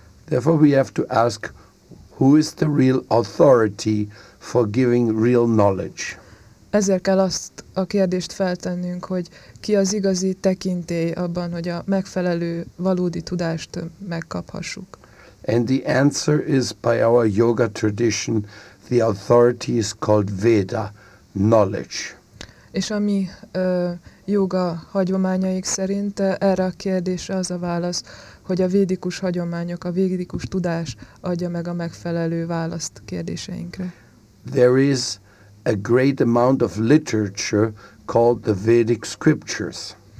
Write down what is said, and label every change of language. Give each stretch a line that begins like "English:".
English: Therefore we have to ask, who is the real authority for giving real knowledge?
Hungarian: Ezért kell azt a kérdést feltennünk, hogy ki az igazi tekintély abban, hogy a megfelelő valódi tudást megkaphassuk.
English: And the answer is by our yoga tradition, the authority is called Veda, knowledge.
Hungarian: És a mi joga hagyományaik szerint erre a kérdésre az a válasz, hogy a védikus hagyományok, a védikus tudás adja meg a megfelelő választ kérdéseinkre.
English: There is a great amount of literature called the Vedic scriptures.